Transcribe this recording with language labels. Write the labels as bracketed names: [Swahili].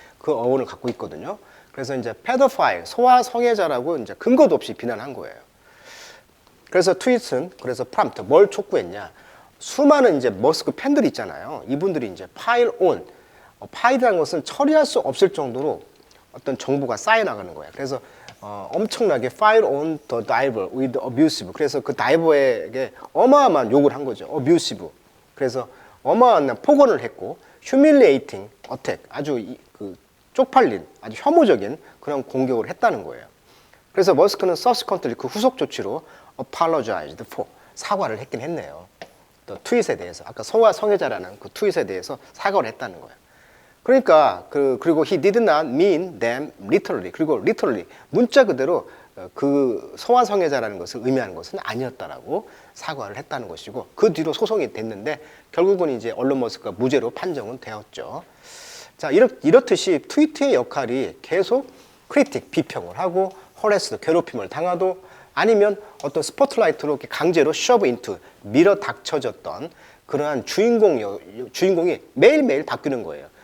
[Korean] 그 어원을 갖고 있거든요. 그래서 이제 페도파일, 소아 성애자라고 이제 근거도 없이 비난한 거예요. 그래서 트윗은 그래서 프롬프트 뭘 촉구했냐? 수많은 이제 머스크 팬들이 있잖아요. 이분들이 이제 파일 온, 파일이라는 것은 처리할 수 없을 정도로 어떤 정보가 쌓여 나가는 거예요. 그래서 엄청나게 [English] file on the diver with abusive. [Korean] 그래서 그 다이버에게 어마어마한 욕을 한 거죠. abusive. 그래서 어마어마한 폭언을 했고 [English] humiliating attack. [Korean] 아주 그 쪽팔린, 아주 혐오적인 그런 공격을 했다는 거예요. 그래서 머스크는 subsequently 그 후속 조치로 [English] apologized for, [Korean] 사과를 했긴 했네요. 또 트윗에 대해서, 아까 소아 성애자라는 그 트윗에 대해서 사과를 했다는 거예요. 그러니까 그리고 [English] he did not mean them literally. [Korean] 그리고 literally 문자 그대로 그 소아 성애자라는 것을 의미하는 것은 아니었다라고 사과를 했다는 것이고, 그 뒤로 소송이 됐는데 결국은 이제 언론 머스크가 무죄로 판정은 되었죠. 자, 이렇듯이 트위터의 역할이 계속 크리틱, 비평을 하고 허레스드, 괴롭힘을 당하도 아니면 어떤 스포트라이트로 이렇게 강제로 [English] shove into, [Korean] 밀어 닥쳐졌던 그러한 주인공이 매일매일 바뀌는 거예요.